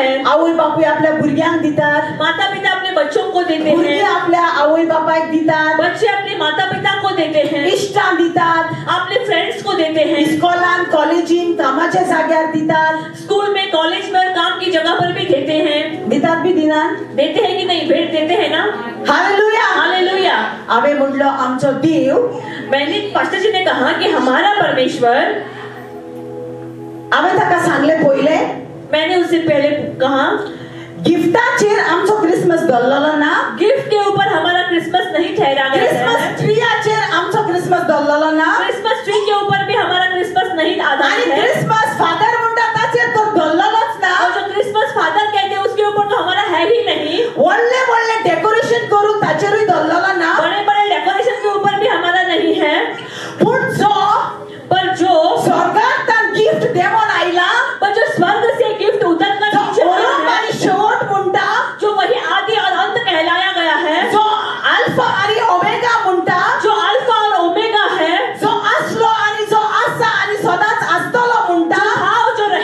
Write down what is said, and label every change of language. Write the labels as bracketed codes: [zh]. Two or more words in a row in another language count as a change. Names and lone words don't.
[kok] आवय बापूय आपल्या भुरग्यांक दितात। [hi] माता पिता अपने बच्चों को देते [kok] भुरगीं [hi] हैं, [kok] आपल्या आवय बापायक दितात। [hi] बच्चे अपने माता पिता को देते हैं, [kok] इश्टां दितात। [hi] अपने फ्रेंड्स को देते हैं, [kok] इस्कॉलान, कॉलेजीन, कामाच्या जाग्यार दितात। [hi] स्कूल में, कॉलेज में और काम की जगह पर भी देते हैं। [kok] दितात बी दिनात? [hi] देते हैं कि नहीं? भेंट देते हैं ना? [kok] हालेलुया! [hi] हालेलुया! [kok] हांवें म्हणलो आमचो देव, [hi] मैंने पास्टर जी ने कहा कि हमारा परमेश्वर, [kok] हांवें ताका सांगलें पयलें, [hi] मैंने उससे पहले कहा [kok] गिफ्टाचेर आमचो क्रिसमस धरलेलो ना। [hi] गिफ्ट के ऊपर हमारा क्रिसमस नहीं ठहरा गया [kok] क्रिसमस [hi] है। [kok] ट्रीयाचेर आमचो क्रिसमस धरलेलो ना। [hi] क्रिसमस ट्री के ऊपर भी हमारा क्रिसमस नहीं [kok] आणि [hi] आधारित है। [kok] क्रिसमस फादर म्हणटा ताचेर तो धरलेलोच ना। [hi] और जो क्रिसमस फादर कहते हैं उसके ऊपर तो हमारा है ही नहीं। [kok] व्हडले व्हडले डेकोरेशन करून ताचेरूय धरलेलो ना। [hi] बड़े बड़े डेकोरेशन के ऊपर भी हमारा नहीं है। [kok] पूण जो [hi] पर जो [kok] स्वर्गांतल्यान गिफ्ट देवून आयला, [hi] पर जो स्वर्ग से गिफ्ट उतर कर जो नीचे आया आरंभ है, [kok] आणि शेवट म्हणटा, [hi] जो वही आदि और अंत कहलाया गया है, [kok] जो अल्फा आणि ओमेगा म्हणटा, [hi] जो अल्फा और ओमेगा है, [kok] जो असलो आणि जो आसा आणि सदांच आसतलो म्हणटा, [hi] जो